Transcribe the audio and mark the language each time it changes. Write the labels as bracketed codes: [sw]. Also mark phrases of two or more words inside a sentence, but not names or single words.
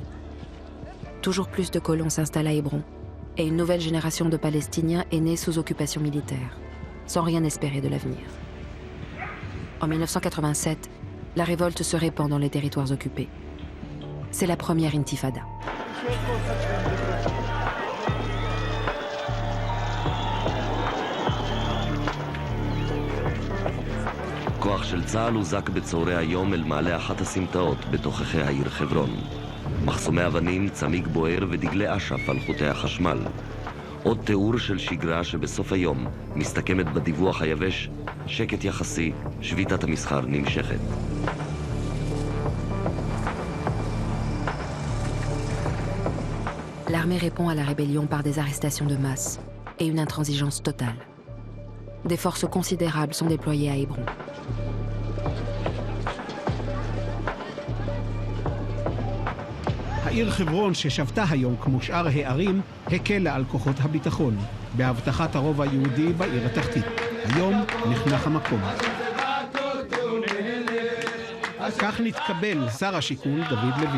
[fr] Toujours plus de colons s'installent à Hébron, et une nouvelle génération de Palestiniens est née sous occupation militaire, sans rien espérer de l'avenir. En 1987, la révolte se répand dans les territoires occupés. C'est la première intifada. [he] כוח של צה"ל הוזק בצהרי היום אל מעלה אחת הסמטאות בתוככי העיר חברון. מחסומי אבנים, צמיג בוער ודגלי אש"ף על חוטי החשמל. עוד תיאור של שגרה שבסוף היום מסתכמת בדיווח היבש, שקט יחסי, שביתת המסחר נמשכת. [fr] L'armée répond à la rébellion par des arrestations de masse et une intransigeance totale. Des forces considérables sont déployées à Hébron. [he] העיר חברון ששבתה היום כמו שאר הערים הקלה על כוחות הביטחון בהבטחת הרוב היהודי בעיר התחתית. היום נחנך המקום. כך נתקבל שר השיכון דוד לוי.